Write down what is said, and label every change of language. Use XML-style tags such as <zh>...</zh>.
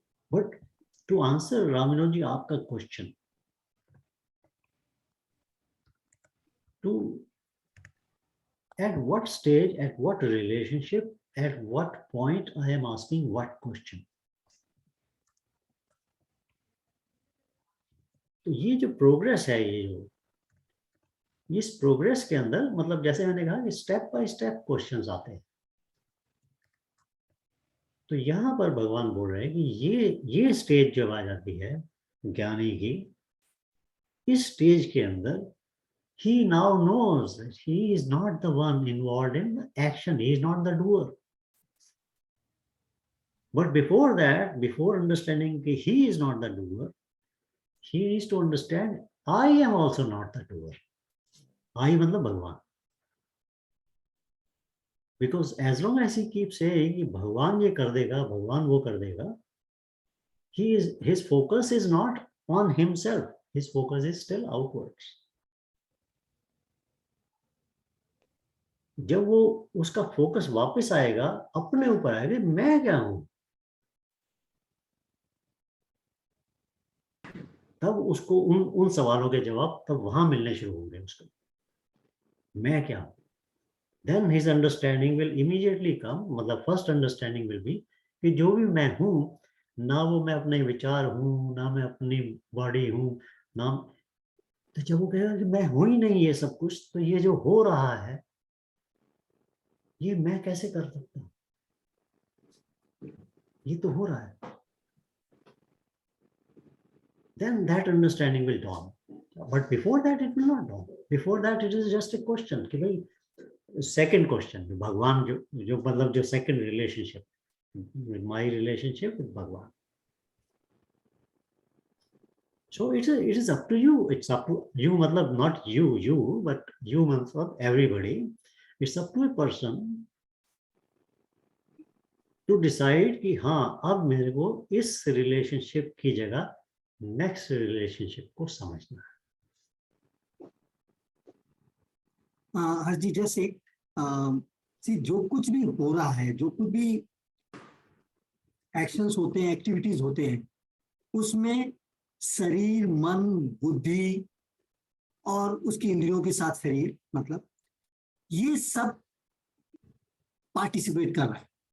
<en>But to answer Raminoji</en> <hi>aapka</hi> <en>question, at what stage, at what relationship, at what point I am asking what question.</en> <hi>तो ये जो progress है, इस progress के अंदर मतलब जैसे मैंने कहा कि स्टेप बाय स्टेप क्वेश्चंस आते हैं. तो यहाँ पर भगवान बोल रहे हैं कि ये स्टेज जब आ जाती है ज्ञानी की, इस स्टेज के अंदर</hi> <en>he now knows that he is not the one involved in the action, he is not the doer. But before that, before understanding that he is not the doer, he needs to understand I am also not the doer.</en> <hi>I मतलब भगवान.</hi> <en>Because as long as he keeps saying</en> <hi>कि भगवान ये कर देगा,</hi> <en>भगवान वो कर देगा, his focus is not on himself. His focus is still outwards.</en> <hi>जब वो उसका फोकस वापस आएगा, अपने ऊपर आएगा, मैं क्या हूं, तब उसको उन सवालों के जवाब तब वहां मिलने शुरू होंगे उसको. मैं क्या हूं.</hi> <en>Then his understanding will immediately come.</en> <hi>मतलब</hi> <en>first understanding will be</en> <hi>कि जो भी मैं हूं, ना वो मैं अपने विचार हूं, ना मैं अपनी बॉडी हूं, ना, तो जब वो कहेगा कि मैं हूं ही नहीं ये सब कुछ, तो ये जो हो रहा है ये मैं कैसे कर सकता हूं, ये तो हो रहा है.</hi> <en>Then that understanding will dawn. But before that it will not dawn. Before that it is just a question</en> <hi>कि भाई</hi> <en>second question,</en> <hi>भगवान जो मतलब जो</hi> <en>second relationship, my relationship with Bhagwan. So it is up to you. It's up to you,</en> <hi>मतलब</hi> <en>not you, but you मतलब everybody. It's up to a person to decide</en> <hi>कि हाँ अब मेरे को इस relationship की जगह next relationship को समझना है. हरजी जैसे जो कुछ भी हो रहा है, जो कुछ भी एक्शंस होते हैं, एक्टिविटीज होते हैं, उसमें शरीर, मन, बुद्धि और उसकी इंद्रियों के साथ शरीर, मतलब ये सब पार्टिसिपेट कर रहा है।</hi>